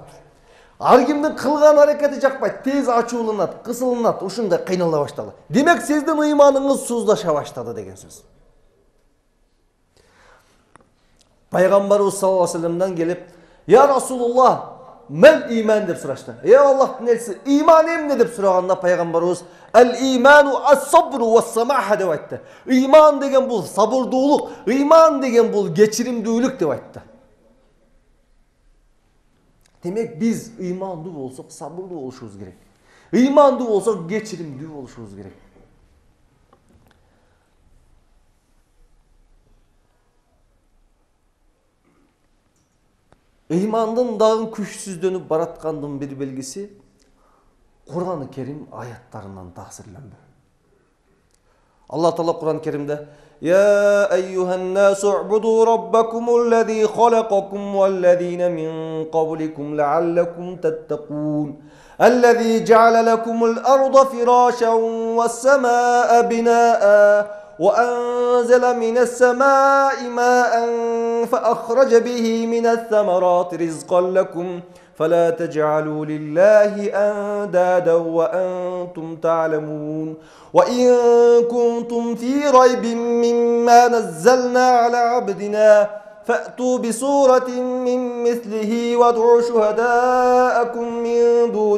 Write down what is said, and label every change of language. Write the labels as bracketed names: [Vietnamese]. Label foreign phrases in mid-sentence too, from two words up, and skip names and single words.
[Kyrgyz] Ар кимдин кылган аракети жакпайт, тез ачууланат, кысылынат, ушундай кыйнала баштады. Демек сиздин ыйманыңыз суздаша баштады деген сөз. Пайгамбарыбыз [Arabic] صلى الله عليه وسلمдан [Kyrgyz] келип: [Arabic] "يا رسول الله, [Kyrgyz] мен иман" деп сурашты. Аллахтын элчиси, иман эмне деп сураганда пайгамбарыбыз [Arabic] "الإيمان الصبر والسماحة" [Kyrgyz] деп айтты. Иман деген бул сабырдуулук, иман деген бул кечиримдүүлүк деп айтты. Демек биз ыймандуу болсок, сабырдуу болушубуз керек. Ыймандуу болсок, кечиримдүү болушубуз керек. Ыймандын дагы күчсүздөнүп бараткандын бир белгиси Кур'ан-ы Керим аяттарынан таасирлөнбө. Алла Таала Кур'ан-ы Керимде: [Arabic] "يا أيها الناس اعبدوا ربكم الذي خلقكم والذين من قبلكم لعلكم تتقون. الذي جعل لكم الأرض فراشا والسماء بناء وأنزل من السماء ماء فأخرج به من الثمرات رزقا لكم فلا تجعلوا لله أندادا وأنتم تعلمون وإن كنتم في ريب مما نزلنا على عبدنا فأتوا بسورة من مثله وادعوا شهداءكم من دون